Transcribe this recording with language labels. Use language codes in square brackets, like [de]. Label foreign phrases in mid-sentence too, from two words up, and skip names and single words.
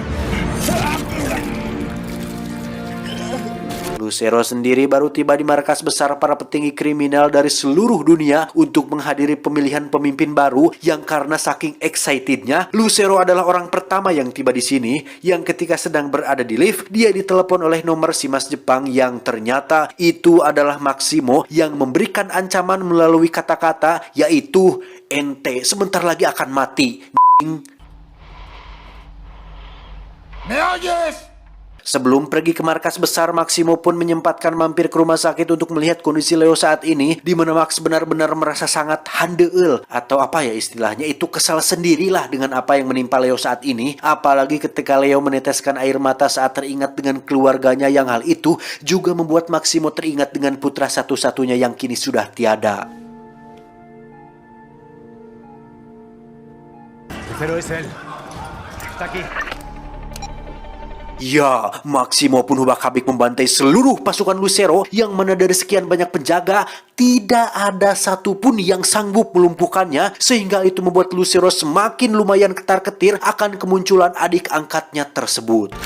[id] Lucero sendiri baru tiba di markas besar para petinggi kriminal dari seluruh dunia untuk menghadiri pemilihan pemimpin baru, yang karena saking excitednya, Lucero adalah orang pertama yang tiba di sini, yang ketika sedang berada di lift, dia ditelepon oleh nomor si Mas Jepang yang ternyata itu adalah Maximo yang memberikan ancaman melalui kata-kata, yaitu ente sebentar lagi akan mati. [es] ¿Me oyes? [id] Sebelum pergi ke markas besar, Maximo pun menyempatkan mampir ke rumah sakit untuk melihat kondisi Leo saat ini, di mana Max benar-benar merasa sangat handeel, atau apa ya istilahnya, itu kesal sendirilah dengan apa yang menimpa Leo saat ini. Apalagi ketika Leo meneteskan air mata saat teringat dengan keluarganya, yang hal itu juga membuat Maximo teringat dengan putra satu-satunya yang kini sudah tiada. [es] Tercero es él. Está aquí. [id] Ya, Maximo pun hubak-habik membantai seluruh pasukan Lucero, yang mana dari sekian banyak penjaga, tidak ada satupun yang sanggup melumpuhkannya, sehingga itu membuat Lucero semakin lumayan ketar-ketir akan kemunculan adik angkatnya tersebut.